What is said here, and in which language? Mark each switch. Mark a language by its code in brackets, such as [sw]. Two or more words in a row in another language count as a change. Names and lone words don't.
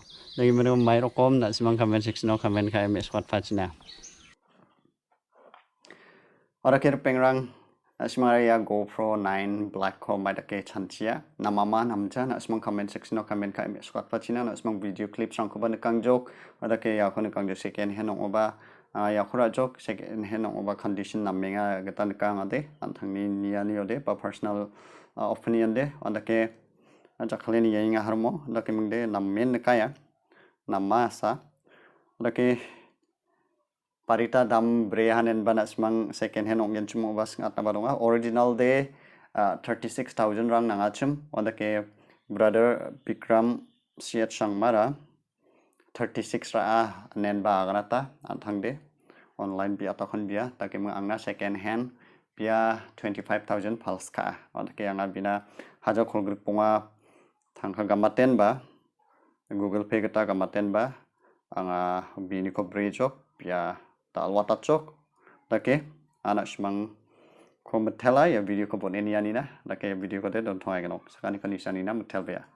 [grt] Lagi meru mai rokom nak simang [en] comment section [grt] no comment kai me squad pachina. Ora kir pengrang simang ya GoPro 9 black ko mai dake chantia. Namama namja nak simang [en] comment section [grt] no comment kai me squad pachina nak simang [en] video clip [grt] sang ko ban kang jok. Ada ke ya ko kang jok [en] second hand [grt] oba ya khura jok [en] second hand [grt] oba condition namenga gatan kang ade anthangni niani ode ba personal opinion de ada ke jakhalin yinga harmo dake mingde namen kaya namasa dake parita dam brehanen bana smang [en] second hand [grt] ongyan chumo bas ngata baronga original de 36,000 rang nangachum dake brother Bikram siat sangmara 36 ra nen ba ganata anthangde online bi atakhon bia dake mung angna [en] second hand [grt] bia 25,000 pals ka dake anga bina haja kholgruk ponga thangkha gamaten ba Google Pay kita gamaten ba anga bini ko brejok pia tal watat chok dake anak smang ko Mitela ya video ko boneni anina dake video ko de don thoi ganok sakani kanisani na Mitela.